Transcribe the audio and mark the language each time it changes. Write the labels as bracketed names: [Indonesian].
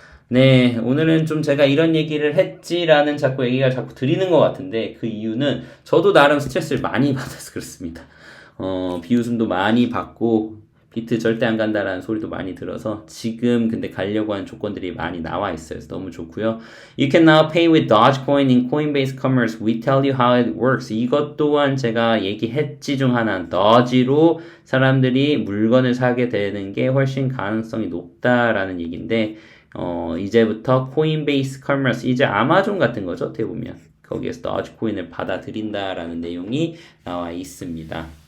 [Korean] 네, 오늘은 좀 제가 이런 얘기를 했지라는 얘기가 자꾸 드리는 것 같은데, 그 이유는 저도 나름 스트레스를 많이 받아서 그렇습니다. 비웃음도 많이 받고 비트 절대 안 간다라는 소리도 많이 들어서 지금 근데 가려고 하는 조건들이 많이 나와 있어요. 그래서 너무 좋고요. [English] You can now pay with Dogecoin in Coinbase Commerce. We tell you how it works. [Korean] 이것 또한 제가 얘기했지 중 하나. Doge로 사람들이 물건을 사게 되는 게 훨씬 가능성이 높다라는 얘기인데, 이제부터 Coinbase Commerce, 이제 아마존 같은 거죠. 어떻게 보면 거기에서 Dogecoin을 받아들인다라는 내용이 나와 있습니다.